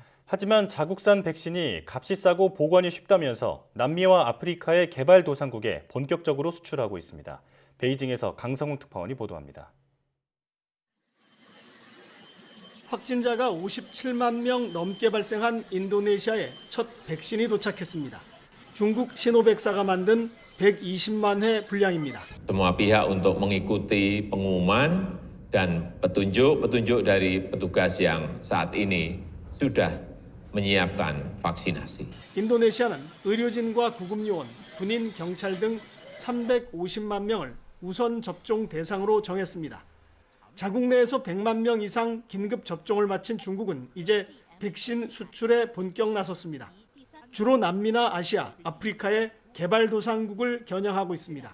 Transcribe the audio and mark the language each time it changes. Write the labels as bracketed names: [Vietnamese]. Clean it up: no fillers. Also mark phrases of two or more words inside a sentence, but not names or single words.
[Korean] 하지만 자국산 백신이 값이 싸고 보관이 쉽다면서 남미와 아프리카의 개발도상국에 본격적으로 수출하고 있습니다. 베이징에서 강성훈 특파원이 보도합니다. 확진자가 57만 명 넘게 발생한 인도네시아에 첫 백신이 도착했습니다. 중국 시노백사가 만든 120만 회 분량입니다. [Indonesian] Semua pihak untuk mengikuti pengumuman dan petunjuk dari petugas yang saat ini sudah menyiapkan vaksinasi. [Korean] 인도네시아는 의료진과 구급요원, 군인, 경찰 등 350만 명을 우선 접종 대상으로 정했습니다. 자국 내에서 100만 명 이상 긴급 접종을 마친 중국은 이제 백신 수출에 본격 나섰습니다. 주로 남미나 아시아, 아프리카의 개발도상국을 겨냥하고 있습니다.